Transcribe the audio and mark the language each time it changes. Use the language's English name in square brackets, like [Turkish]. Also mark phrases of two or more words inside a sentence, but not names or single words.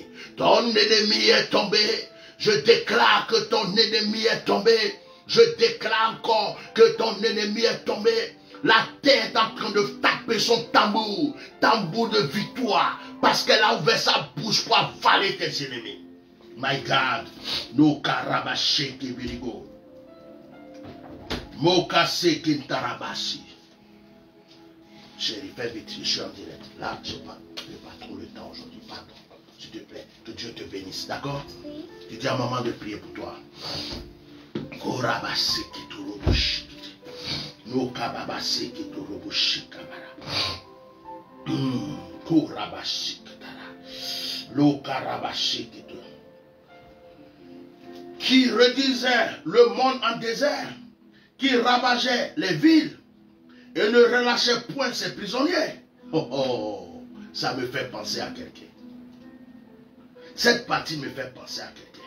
[French] Ton ennemi est tombé. Je déclare que ton ennemi est tombé. Je déclare encore que ton ennemi est tombé. La terre est en train de taper son tambour. Tambour de victoire. Parce qu'elle a ouvert sa bouche pour avaler tes ennemis. [English] My God. No karabashi kibirigo. Mokase kintarabasi. [French] Chérie, fais vite, je suis en direct. Là, je n'ai pas trop le temps aujourd'hui. Pardon. S'il te plaît, que Dieu te bénisse. D'accord? Oui. Tu dis à maman de prier pour toi. Korabase kiturubushi. No kababase kiturubushi kamara. Korabashi kitara. Lo karabashi kitu. Qui réduisait le monde en désert. Qui ravageait les villes. Et ne relâchait point ses prisonniers. Oh oh, ça me fait penser à quelqu'un. Cette partie me fait penser à quelqu'un.